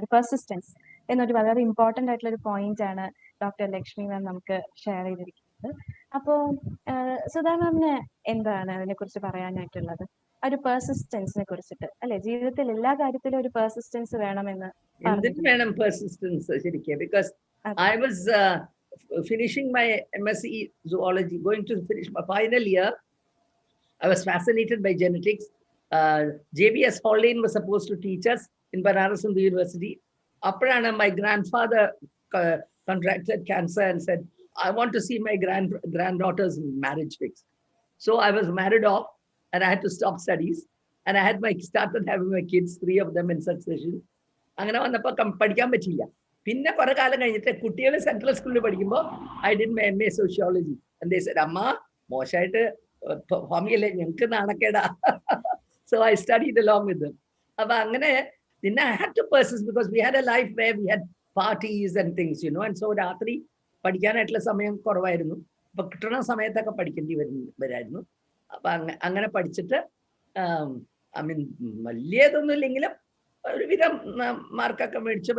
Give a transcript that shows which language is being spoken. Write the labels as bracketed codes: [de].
[ml] ഒരു പെർസിസ്റ്റൻസ് എന്നൊരു വളരെ ഇമ്പോർട്ടന്റ് ആയിട്ടുള്ള ഒരു പോയിന്റ് ആണ് ഡോക്ടർ ലക്ഷ്മി മാം നമുക്ക് ഷെയർ ചെയ്തിരിക്കുന്നത്. അപ്പോൾ സുധാ മാമിന് എന്താണ് അതിനെ കുറിച്ച് പറയാനായിട്ടുള്ളത്? ഒരു പെർസിസ്റ്റൻസിനെ കുറിച്ചിട്ട് അല്ലെ, ജീവിതത്തിൽ എല്ലാ കാര്യത്തിലും ഒരു പെർസിസ്റ്റൻസ് വേണമെന്ന് വേണം. പെർസിസ്റ്റൻസ് ശരിക്കും, [en] Because I was finishing my MSc zoology, going to finish my final year. I was fascinated by genetics. JBS Haldane was supposed to teach us in Banaras Hindu University. Aprana, my grandfather contracted cancer and said, I want to see my granddaughter's marriage fixed. So I was married off and I had to stop studies. And I had started having my kids, 3 of them in succession. [ml] അങ്ങനെ വന്നപ്പോൾ പഠിക്കാൻ പറ്റിയില്ല. പിന്നെ കുറെ കാലം കഴിഞ്ഞിട്ട് കുട്ടികൾ central സ്കൂളിൽ പഠിക്കുമ്പോൾ [en] I did my MA sociology. And they said, [ml] അമ്മ മോശമായിട്ട് ഹോമിയല്ലേ, ഞങ്ങൾക്ക് നാണക്കേടാ. [en] So I studied along with them. [ml] അപ്പൊ അങ്ങനെ പിന്നെ [en] I had to persist because we had a life where we had parties and things, you know. And so [ml] രാത്രി പഠിക്കാനായിട്ടുള്ള സമയം കുറവായിരുന്നു. അപ്പൊ കിട്ടുന്ന സമയത്തൊക്കെ പഠിക്കേണ്ടി വരായിരുന്നു. അപ്പൊ അങ്ങനെ പഠിച്ചിട്ട് I mean വലിയതൊന്നും ഇല്ലെങ്കിലും ഒരുവിധം മാർക്കൊക്കെ മേടിച്ചു.